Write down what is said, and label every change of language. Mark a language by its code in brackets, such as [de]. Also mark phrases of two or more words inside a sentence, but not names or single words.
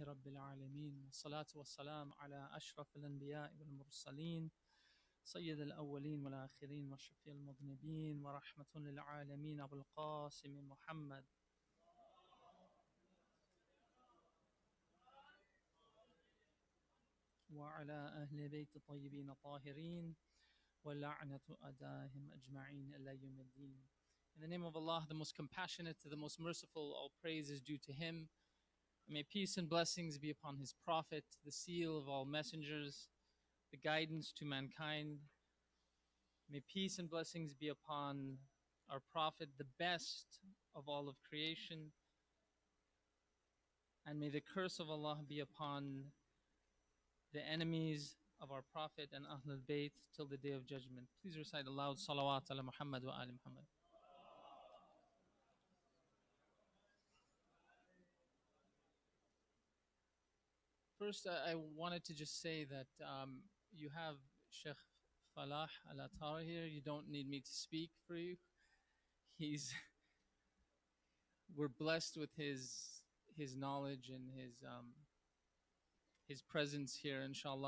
[ar] رب العالمين والصلاة والسلام على أشرف الأنبياء والمرسلين سيد الأولين والآخرين وشفيع المذنبين ورحمة للعالمين أبو القاسم محمد وعلى أهل بيت الطيبين الطاهرين ولعنة أداهم أجمعين إلى يوم الدين. [en] In the name of Allah, the most compassionate, the most merciful, all praise is due to Him. May peace and blessings be upon His Prophet, the seal of all messengers, the guidance to mankind. May peace and blessings be upon our Prophet, the best of all of creation. And may the curse of Allah be upon the enemies of our Prophet and Ahlul Bayt till the Day of Judgment. Please recite a loud [ar] صلوات على محمد وآل محمد. [en] First, I wanted to just say that you have Sheikh Falah Al-Attar here. You don't need me to speak for you. We're blessed with his knowledge and his presence here, inshallah.